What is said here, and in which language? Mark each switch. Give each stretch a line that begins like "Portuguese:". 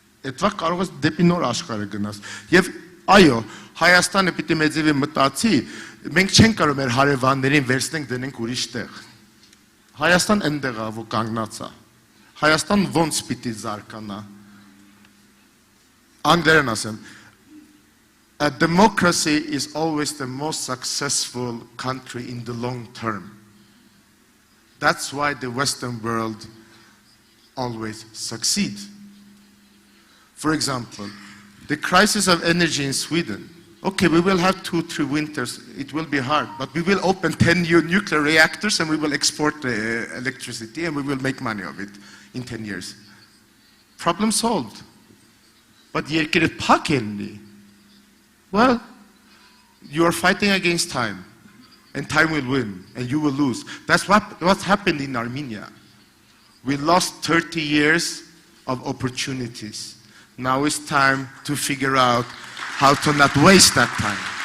Armenian: այդվա կարող ես դեպի նոր աշխարհը գնաս։ Եվ այո, Հայաստանը պիտի մեծիվի մտածի, մենք չենք կարող մեր հարևաններին վերցնենք դնենք ուրիշ տեղ։ Հայաստան այնտեղ է, որ կանգնած է։ Հայաստան ոնց պիտի զարգանա։ Անգլերեն ասեմ,
English: a democracy is always the most successful country in the long term. That's why the Western world always succeeds. For example, the crisis of energy in Sweden. Okay, we will have 2-3 winters. It will be hard, but we will open 10 new nuclear reactors and we will export the electricity and we will make money of it in 10 years. Problem solved.
Armenian: But երկիրը փակ ելնի.
English: Well, you are fighting against time, and time will win, and you will lose. That's what happened in Armenia. We lost 30 years of opportunities. Now it's time to figure out how to not waste that time.